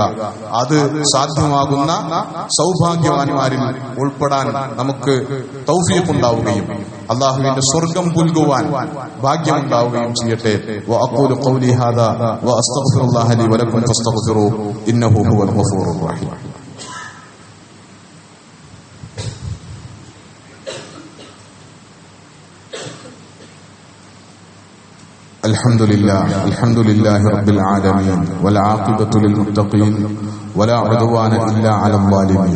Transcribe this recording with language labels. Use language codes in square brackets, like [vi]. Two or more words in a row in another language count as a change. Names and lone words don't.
[ml] അത് സാധ്യമാകുന്ന സൗഭാഗ്യവാന്മാരിൽ ഉൾപ്പെടാൻ നമുക്ക് തൗഫീഖ് ഉണ്ടാവുകയും അള്ളാഹുവിന്റെ സ്വർഗം പുൽകുവാൻ ഭാഗ്യമുണ്ടാവുകയും ചെയ്യട്ടെ. [ar] وأقول قولي هذا وأستغفر الله لي ولكم فاستغفروه إنه هو الغفور الرحيم. الحمد لله رب العالمين والعاقبة للمتقين ولا عدوان إلا على الظالمين.